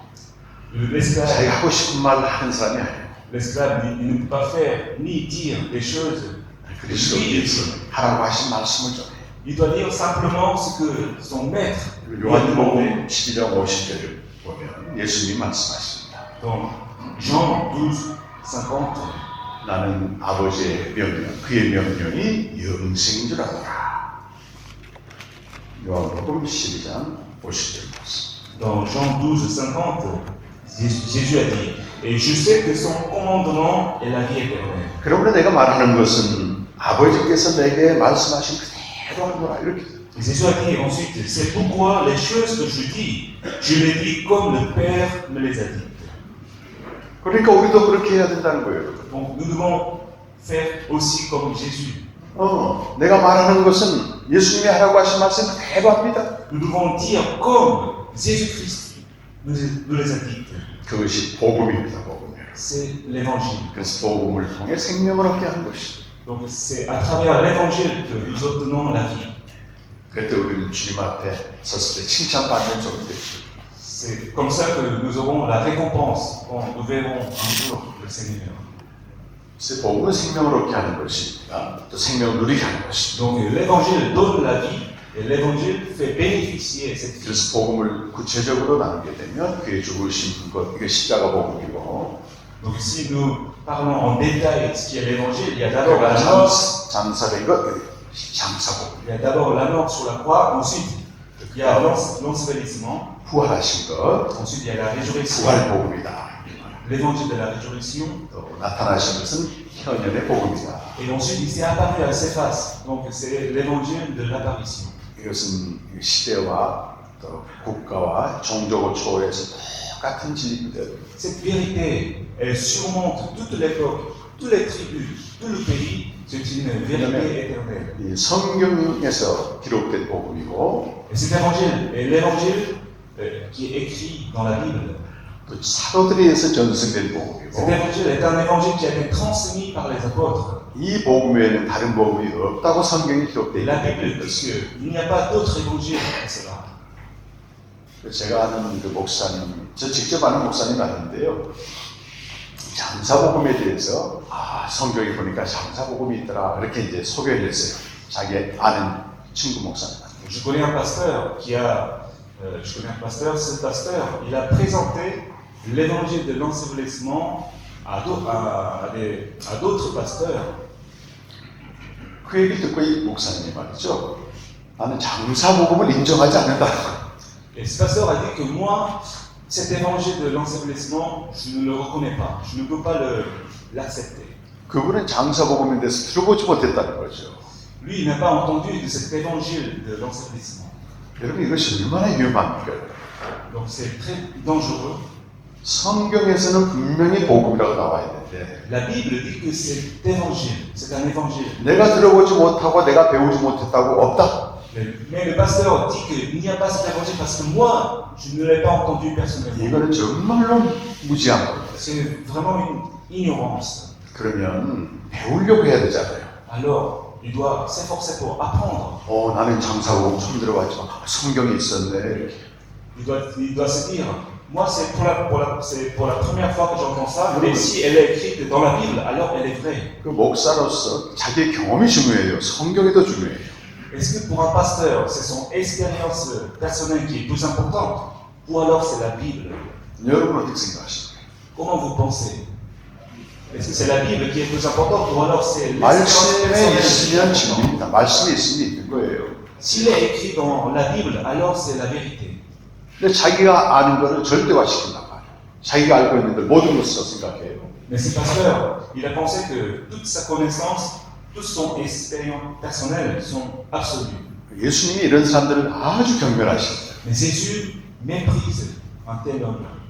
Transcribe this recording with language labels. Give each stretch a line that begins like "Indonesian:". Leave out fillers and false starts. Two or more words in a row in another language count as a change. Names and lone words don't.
French: L'esclave,
Korean: 자기 하고 싶은 말 하는 사람이 아니에요.
French: il ne peut pas faire ni dire des choses.
Korean: 그리스도께서 하라고 하신 말씀을 전해요.
French: Il doit dire simplement ce que son maître lui a demandé.
Korean: 요한복음 12장 50절을 보면 예수님이 말씀하십니다.
French: Dans Jean 12, 50,
Korean: 나는 아버지의 명령, 그의 명령이 영생인 줄 알아라. 요한복음 12장 50절 말씀.
French: dans Jean 12, 50, Jésus a dit, et je sais que son commandement est la vie éternelle.
Korean: 그러므로 내가 말하는 것은 아버지께서 내게 말씀하신 그대로 하노라 이렇게.
French: Et Jésus a dit ensuite, c'est pourquoi les choses que je dis, je les dis comme le Père me les a dites.
Korean: 그러니까 우리도 그렇게 해야 된다는 거예요.
French: Donc nous devons faire aussi comme Jésus.
Korean: 내가 말하는 것은 예수님이 하라고 하신 말씀 그대로 합니다.
French: Nous devons dire comme Jésus-Christ nous les a dites.
Korean: 그것이 복음입니다. 복음이에요.
French: C'est l'évangile.
Korean: 그래서 복음을 통해 생명을 얻게 하는 것이죠.
French: Donc c'est à travers l'évangile que nous obtenons la vie.
Korean: 그때 우리는 주님 앞에 섰을 때 칭찬받는 종이 되죠.
French: C'est comme ça que nous aurons la récompense quand nous verrons un jour le Seigneur.
Korean: 그래서 복음은 생명을 얻게 하는 것입니다. 또 생명을 누리게 하는 것입니다.
French: Donc l'évangile donne la vie et l'évangile fait bénéficier cette vie.
Korean: 그래서 복음을 구체적으로 나누게 되면 그의 죽으신 것, 이게 십자가 복음이고
French: Donc si nous parlons en détail de ce qui est l'évangile, il y a d'abord la
Korean: 그가
French: mort,
Korean: 장사된 것, 장사복음,
French: il y a d'abord la mort sur la croix, ensuite il y a l'ensevelissement,
Korean: 부활하신 것,
French: ensuite il y a la résurrection,
Korean: 부활복음이다.
French: l'évangile de la résurrection,
Korean: 또 나타나신 것은 현현의 복음이다.
French: et ensuite il s'est apparu à Céphas, donc c'est l'évangile de l'apparition.
Korean: 이것은 시대와 또 국가와 종족을 초월해서 똑같은 진리입니다.
French: Cette vérité, elle surmonte toute l'époque, toutes les tribus, tout le pays. C'est une vérité éternelle.
Korean: 이 성경에서 기록된 복음이고
French: Et cet évangile est l'évangile qui est écrit dans la Bible.
Korean: 또 사도들에 의해서 전승된
French: Cet
Korean: 복음이고
French: évangile est un évangile qui a été transmis par les apôtres.
Korean: 이 복음 외에는 다른 복음이 없다고 성경이 기록되어
French: Et la
Korean: 있기
French: Bible
Korean: 때문에
French: dit qu'il n'y a pas d'autre évangile que cela.
Korean: 제가 아는 그 목사님, 저 직접 아는 목사님 아닌데요. 장사복음에 대해서 성경에 보니까 장사복음이 있더라 이렇게 이제 소개를 했어요. 자기 아는 친구 목사님.
French: Je connais un pasteur ce pasteur, il a présenté l'évangile de l'ensevelissement à d'autres pasteurs.
Korean: 그 얘기를 듣고 이 목사님이 말이죠. 나는 장사복음을 인정하지 않는다.
French: Et ce pasteur a dit que moi, cet évangile de l'ensevelissement, je ne le reconnais pas. Je ne peux pas l'accepter.
Korean: 그분은 장사복음에 대해서 들어보지 못했다는 거죠.
French: Lui, il n'a pas entendu de cet évangile de l'ensevelissement.
Korean: 여러분 이것이 얼마나 위험합니까?
French: Donc c'est très dangereux.
Korean: 성경에서는 분명히 복음이라고 나와 있는데
French: La Bible dit que cet évangile, c'est un évangile.
Korean: 내가 들어보지 못하고 내가 배우지 못했다고 없다.
French: Mais le pasteur dit qu'il n'y a pas cet évangile parce que moi, je ne l'ai pas entendu personnellement.
Korean: 이거는 정말로 무지한 겁니다.
French: C'est vraiment une ignorance.
Korean: 그러면 배우려고 해야 되잖아요.
French: Alors, il doit s'efforcer pour apprendre.
Korean: 나는 장사복음 처음 들어봤지만 성경에 있었네.
French: Il doit se dire, moi c'est pour la première fois que j'entends ça, mais si elle est écrite dans la Bible, alors elle est vraie.
Korean: 그 목사로서 자기의 경험이 중요해요. 성경이 더 중요해요.
French: Est-ce que pour un pasteur, c'est son expérience personnelle qui est plus importante, ou alors c'est la Bible?
Korean: 여러분 어떻게 생각하십니까?
French: Comment vous pensez? Est-ce que c'est la Bible qui est plus importante ou alors c'est l'expérience
Korean: 말씀에
French: personnelle?
Korean: 있으면 진리입니다. 말씀에 있으면 있는 거예요.
French: S'il est écrit dans la Bible, alors c'est la vérité.
Korean: 근데 자기가 아는 거를 절대화시킨단 말이에요. 자기가 알고 있는 걸 모든 것으로 생각해요.
French: Mais ce pasteur, il a pensé que toute sa connaissance, toute son expérience personnelle sont absolues.
Korean: 예수님이 이런 사람들을 아주 경멸하십니다.
French: Mais Jésus méprise un tel homme.